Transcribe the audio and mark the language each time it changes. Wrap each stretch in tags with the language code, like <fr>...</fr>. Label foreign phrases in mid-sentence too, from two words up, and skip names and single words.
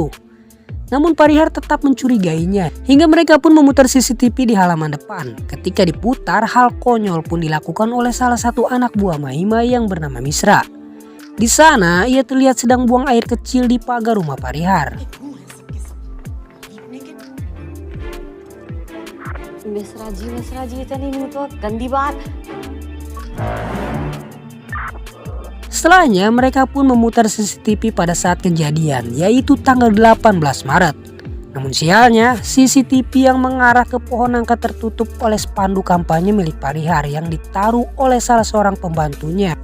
<id>Namun Parihar tetap mencurigainya hingga mereka pun memutar CCTV di halaman depan. Ketika diputar, hal konyol pun dilakukan oleh salah satu anak buah Mahima yang bernama Misra. Di sana ia terlihat sedang buang air kecil di pagar rumah Parihar.</id> <hi>मिश्रा जी इतनी मुंह तो गंदी बात.</hi> <id>Setelahnya mereka pun memutar CCTV pada saat kejadian, yaitu tanggal 18 Maret. Namun sialnya, CCTV yang mengarah ke pohon nangka tertutup oleh spanduk kampanye milik Parihar yang ditaruh oleh salah seorang pembantunya.</id>